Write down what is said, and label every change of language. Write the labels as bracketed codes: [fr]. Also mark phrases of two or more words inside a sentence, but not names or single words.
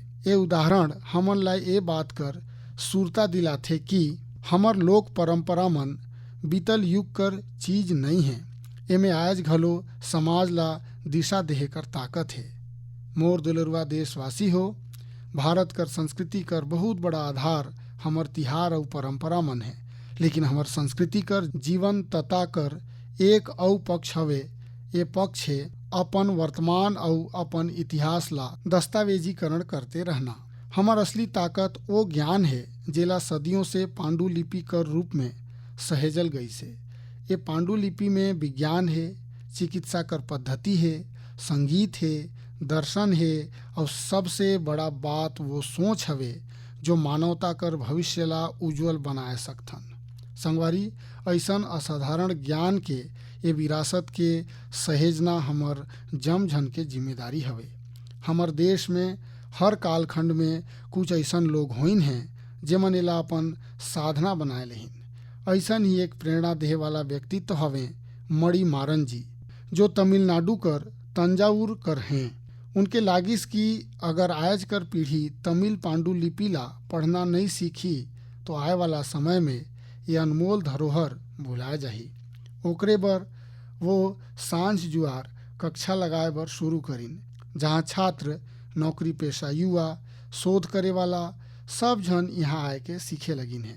[hne] ये उदाहरण हमन ला ये बात कर सुरता दिलाथे कि हमर लोक परंपरा मन बीतल युग कर चीज नहीं है। एमे आज घलो समाज ला दिशा देहे कर ताकत है। मोर दुलरुआ देशवासी हो, भारत कर संस्कृति कर बहुत बड़ा आधार हमर तिहार और परंपरा मन है। लेकिन हमर संस्कृति कर जीवन तता कर एक औ पक्ष हवे। ये पक्ष है अपन वर्तमान और अपन इतिहास ला दस्तावेजीकरण करते रहना। हमर असली ताकत वो ज्ञान है जेला सदियों से पांडुलिपि कर रूप में सहेजल गई से। ये पांडुलिपि में विज्ञान है, चिकित्सा कर पद्धति है, संगीत है, दर्शन है और सबसे बड़ा बात वो सोच हवे जो मानवता कर भविष्य ला उज्जवल बनाए सकथन। संगवारी, ऐसन असाधारण ज्ञान के ये विरासत के सहेजना हमर जमझन के जिम्मेदारी हवे। हमर देश में हर कालखंड में कुछ ऐसन लोग होइन हैं जेमन एला अपन साधना बनाए लेहिन। ऐसन ही एक प्रेरणा देहे वाला व्यक्तित्व हवे मणि मारन जी, जो तमिलनाडु कर तंजावुर कर हैं। उनके लागिस कि अगर आज कर पीढ़ी तमिल पांडुलिपि ला पढ़ना नहीं सीखी तो आए वाला समय में ये अनमोल धरोहर भुला जाही। ओकरे बर वो सांझ जुआर कक्षा लगाए बर शुरू करिन, जहाँ छात्र, नौकरी पेशा युवा, शोध करे वाला सब जन यहाँ आए के सीखे लगिन है।